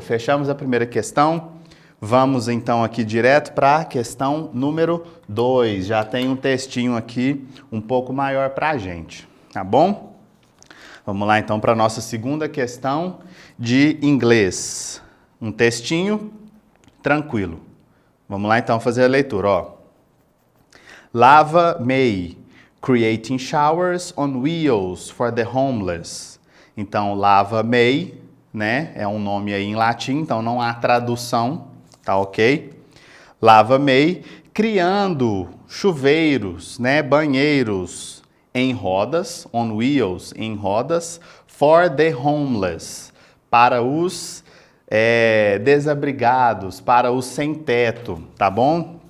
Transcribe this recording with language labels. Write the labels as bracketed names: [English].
[Portuguese] Fechamos a primeira questão. Vamos então aqui direto para a questão número 2. Já tem um textinho aqui um pouco maior para a gente, tá bom? Vamos lá então para a nossa segunda questão de inglês. Um textinho tranquilo. Vamos lá então fazer a leitura, ó. [English] Lava May, creating showers on wheels for the homeless. [Portuguese] Então, Lava May, né, é um nome aí em latim, então não há tradução. Tá ok? Lava May, criando chuveiros, né, banheiros em rodas, [English] on wheels, [Portuguese] em rodas, [English] for the homeless, [Portuguese] para os desabrigados, para os sem teto, tá bom?